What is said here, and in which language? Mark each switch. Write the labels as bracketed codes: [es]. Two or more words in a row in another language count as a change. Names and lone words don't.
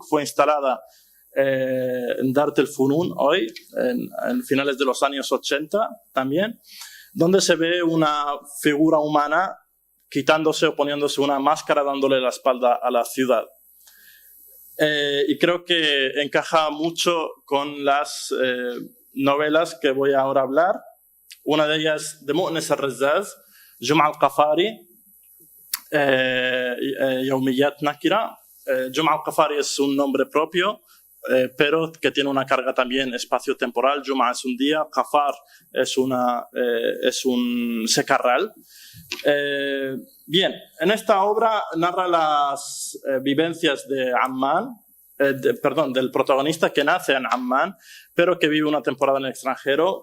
[es] Fue instalada en Dart el-Funun hoy, en finales de los años 80 también, donde se ve una figura humana quitándose o poniéndose una máscara, dándole la espalda a la ciudad. Y creo que encaja mucho con las novelas que voy ahora a hablar. Una de ellas de Mu'nis al-Razzaz, Jum'a al-Qafari, Yawmiyat Nakira. Jum'a al-Qafari es un nombre propio, pero que tiene una carga también espacio-temporal. Jum'a es un día, Qafar es un secarral. Bien, en esta obra narra las vivencias de Amman, del protagonista que nace en Amman, pero que vive una temporada en el extranjero.